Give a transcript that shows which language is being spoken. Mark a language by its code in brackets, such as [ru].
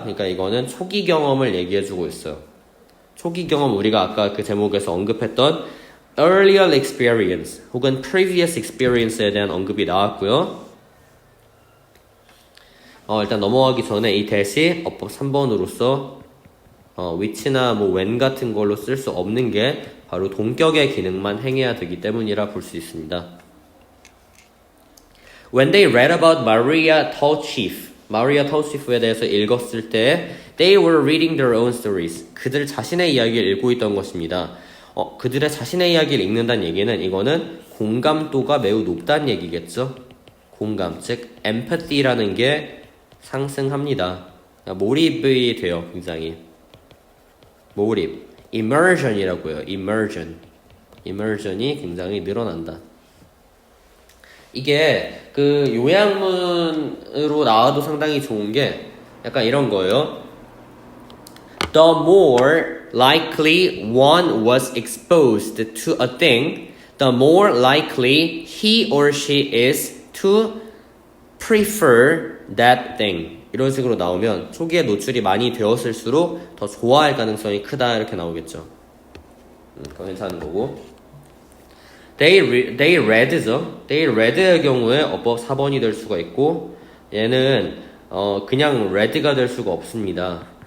[ko] 그러니까 이거는 초기 경험을 얘기해주고 있어요. 초기 경험 우리가 아까 그 제목에서 언급했던 earlier experience 혹은 previous experience에 대한 언급이 나왔고요. 일단 넘어가기 전에 이 대시 어법 3번으로서 which나 뭐 when 같은 걸로 쓸 수 없는 게 바로 동격의 기능만 행해야 되기 때문이라 볼 수 있습니다. [en] When they read about Maria Tolchief에 [ko] 대해서 읽었을 때 [en] they were reading their own stories. [ko] 그들 자신의 이야기를 읽고 있던 것입니다. 그들의 자신의 이야기를 읽는다는 얘기는 이거는 공감도가 매우 높다는 얘기겠죠. 공감, 즉 empathy라는 게 상승합니다. 몰입이 돼요, 굉장히. 몰입, immersion이라고요. immersion이 굉장히 늘어난다. 이게 그 요약문으로 나와도 상당히 좋은 게 약간 이런 거예요. [en] The more likely one was exposed to a thing, the more likely he or she is to prefer that thing. [ko] 이런 식으로 나오면 초기에 노출이 많이 되었을수록 더 좋아할 가능성이 크다 이렇게 나오겠죠. 그거 괜찮은 거고. They read죠. They read의 경우에 어법 4번이 될 수가 있고 얘는 그냥 read가 될 수가 없습니다.